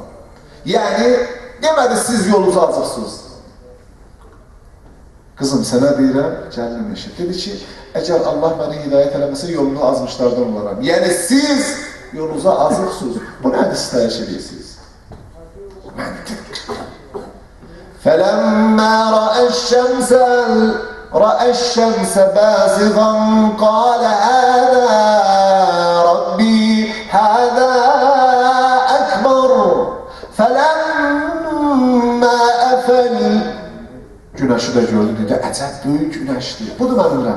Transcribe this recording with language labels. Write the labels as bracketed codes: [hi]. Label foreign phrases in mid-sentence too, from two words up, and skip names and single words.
[az] Yəni, demədi, siz yolunuzu azıqsınız. Qızım, sənə deyirəm, gəldim eşit. Dedi ki, əgər Allah məni hidayət eləməsə, yolunu azmışlardan olaram. Yəni, siz yolunuza azıqsınız. Bu nədir sitayiş edirsiniz? Məntiq. [ar] فَلَمَّا رَأَى الشَّمْسَ بَازِغًا قَالَ هَذَا رَبِّي هَذَا أَكْبَرُ فَلَمَّا أَفَلَ [az] Güneşi de gördü, dedi, əcəb böyük güneşdir. Budur mənim Rəbbim.